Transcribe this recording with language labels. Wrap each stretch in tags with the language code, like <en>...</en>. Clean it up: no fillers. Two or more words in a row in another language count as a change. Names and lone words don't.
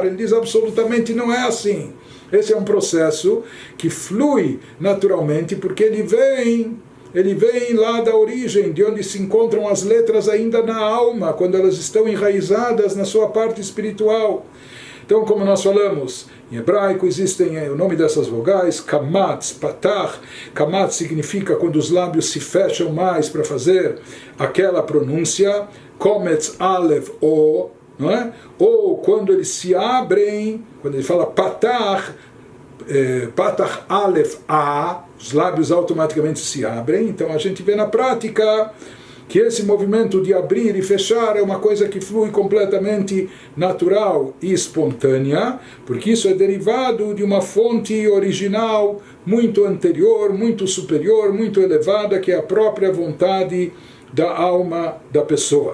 <pt>Ele diz absolutamente não é assim. Esse é um processo que flui naturalmente, porque ele vem lá da origem, de onde se encontram as letras ainda na alma, quando elas estão enraizadas na sua parte espiritual. Então, como nós falamos, em hebraico existem o nome dessas vogais,</pt> <he>קמץ, פתח.</he> <pt>Kamatz significa quando os lábios se fecham mais para fazer aquela pronúncia,</pt> <he>קמץ, אלף,</he> <pt>o, não é? Ou quando eles se abrem, quando ele fala</pt> <he>פתח, פתח, אלף,</he> <pt>a, os lábios automaticamente se abrem. Então a gente vê na prática que esse movimento de abrir e fechar é uma coisa que flui completamente natural e espontânea, porque isso é derivado de uma fonte original muito anterior, muito superior, muito elevada, que é a própria vontade da alma da pessoa.</pt>